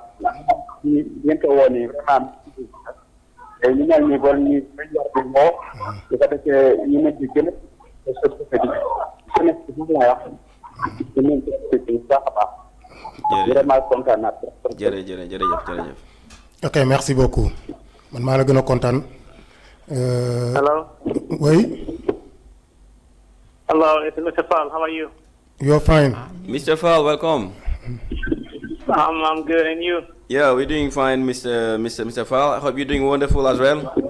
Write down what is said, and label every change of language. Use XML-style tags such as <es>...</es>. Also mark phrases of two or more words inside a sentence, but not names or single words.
<wo>ñi ngeen ko woo nii vraiment te ñu mel nii bon ñu war di moo su ko defee ñu mel ni gën a société bi jeunesse bi moom laa wax ñu mel ni société bi bu baax a baax. vraiment kontaan naa jërëjëf. ok</wo> <fr>merci beaucoup</fr> <wo>man maa la gën a kontaan.</wo> <en>Hello.</en> <fr>Oui.</fr> <en>Hello, it's Mr. Fall. How are you? You're fine. Mr. Fall, welcome. I'm good, and you? Yeah, we're doing fine, Mr. Fall. I hope you're doing wonderful as well.</en>